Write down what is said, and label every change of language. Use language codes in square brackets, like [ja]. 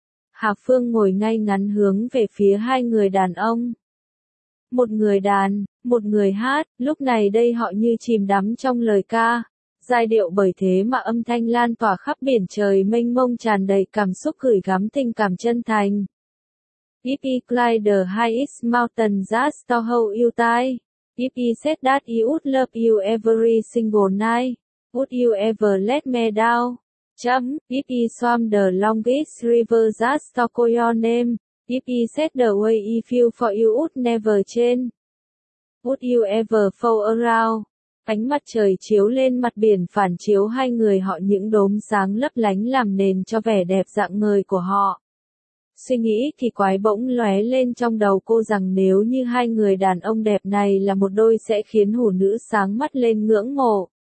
[vi] Hà Phương ngồi ngay ngắn hướng về phía hai người đàn ông. Một người đàn, một người hát, lúc này đây họ như chìm đắm trong lời ca. Giai điệu bởi thế mà âm thanh lan tỏa khắp biển trời mênh mông tràn đầy cảm xúc gửi gắm tình cảm chân thành. [en] If I climb the highest mountain just to hold you tight. If I said that I would love you every single night. Would you ever let me down? [vi] Chấm. [en] If I swam the longest river just to call your name. If I said the way I feel for you would never change. Would you ever fall around? [vi] ánh mặt trời chiếu lên mặt biển phản chiếu hai người họ những đốm sáng lấp lánh làm nền cho vẻ đẹp rạng ngời của họ. Suy nghĩ kỳ quái bỗng lóe lên trong đầu cô rằng nếu như hai người đàn ông đẹp này là một đôi sẽ khiến hủ nữ sáng mắt lên ngưỡng mộ.